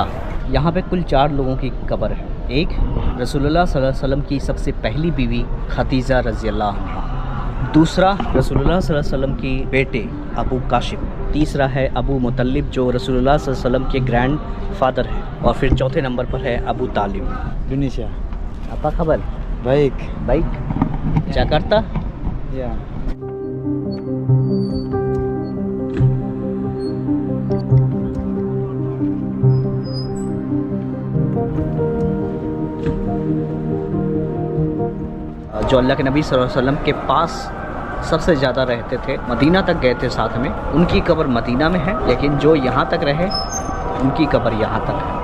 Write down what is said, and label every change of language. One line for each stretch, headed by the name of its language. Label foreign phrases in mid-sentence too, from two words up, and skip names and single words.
Hindi: यहाँ पे कुल 4 लोगों की कब्र है। एक
Arabic: رسول الله صلى الله عليه وسلم
Hindi: की सबसे पहली बीवी खदीजा
Arabic: رضي الله عنها.
Hindi: दूसरा
Arabic: رسول الله صلى الله عليه وسلم
Hindi: की बेटे अबू काशिम। तीसरा है अबू मुतल्लिब जो
Arabic: رسول الله صلى الله عليه وسلم
Hindi: के
English: grand father
Hindi: है। और फिर चौथे नंबर पर है अबू तालिब।
Indonesian: Indonesia. apa kabar? Baik. Baik. Jakarta? Ya.
Hindi: जो अल्लाह के नबी
Arabic: صلى الله عليه وسلم
Hindi: के पास सबसे ज़्यादा रहते थे, मदीना तक गए थे साथ में, उनकी कब्र मदीना में है, लेकिन जो यहाँ तक रहे उनकी कब्र यहाँ तक है।